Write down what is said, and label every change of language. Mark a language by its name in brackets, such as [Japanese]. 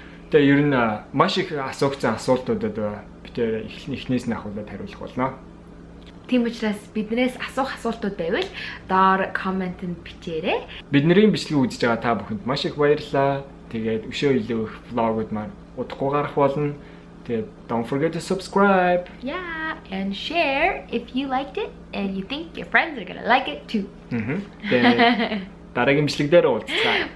[Mongolian] Тэгээ ер нь маш их асуугдсан асуултуудад бид эхнээс нь ахуулаад хариулах болно. Тийм учраас биднээс асуух асуултууд байвал доор комментэнд бичээрэй. Бидний бичлэгийг үзэж байгаа та бүхэнд маш их баярлалаа. Тэгээд өшөө илүү их влогууд маань удахгүй гарах болно. Тэгээд [English] don't forget to subscribe. Yeah, and share if you liked it and you think your friends are gonna like it too. [Mongolian] Тэгээд дараагийн бичлэг дээр уулзцаа.